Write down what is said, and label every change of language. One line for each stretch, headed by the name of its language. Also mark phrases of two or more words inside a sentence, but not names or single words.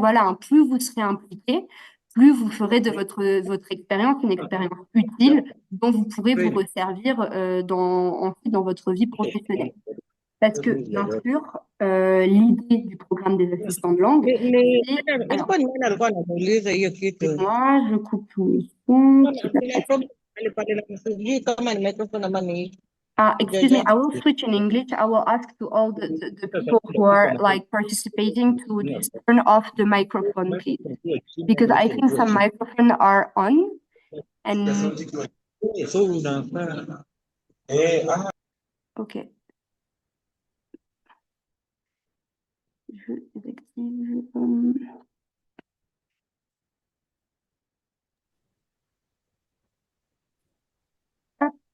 French: Voilà, hein, plus vous serez impliqué, plus vous ferez de votre expérience une expérience utile dont vous pourrez vous resservir ensuite dans votre vie professionnelle. Parce que, bien sûr, l'idée du programme des assistants de langue, c'est, alors,
Swahili: Ilikuwa alikuwa anamuuliza hiyo kitu.
French: moi, je coupe le son, qui va
Swahili: Kuna
French: passer.
Swahili: problem alipata na sijui kama ni microphone ama ni
English: Excuse me, jaja. I will switch in English. I will ask to all the people who are like participating to just turn off the microphone, please. Because I think some microphones are on and okay.
French: Je désactive. Hop.